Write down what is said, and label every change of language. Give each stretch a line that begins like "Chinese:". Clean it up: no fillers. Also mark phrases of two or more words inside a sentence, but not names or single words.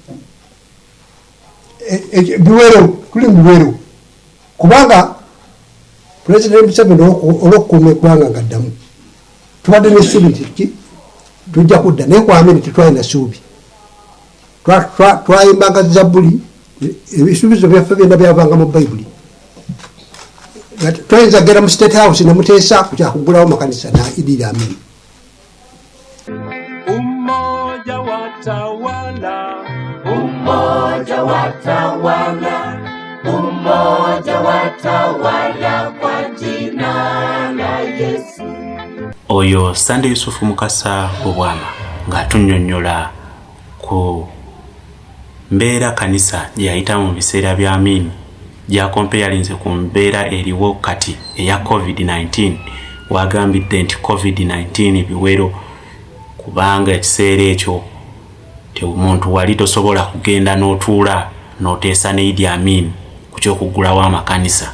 Ganda: biwero tuli mu biwero kubanga President Museveni olw'okukuuma eggwanga ngaddamu tubadde n'essuubi nti tujja kudda naye ku Amiini tetwalina ssuubi. Twayimbanga Zabbuli ebisuubizo byaffe byonna byavanga mu Bayibuli. Twayinza gera mu State House ne muteesa ku kyakuggulawo makanisa na Idi Amin.
Swahili: Umoja watawala, umoja watawala, umoja watawala kwa jina la Yesu.
Ganda: Oyo Sande Yusufu Mukasa Lubwama ng'atunnyonnyola ku mbeera kanisa gye yayitamu mu biseera bya Amiini gyakompeyalinze ku mbeera eriwo kati eya COVID-19 wagambidde nti COVID-19 biwero kubanga ekiseera ekyo omuntu wali tosobola kugenda n'otuula n'oteesa ne Idi Amin ku ky'okuggulawo amakanisa.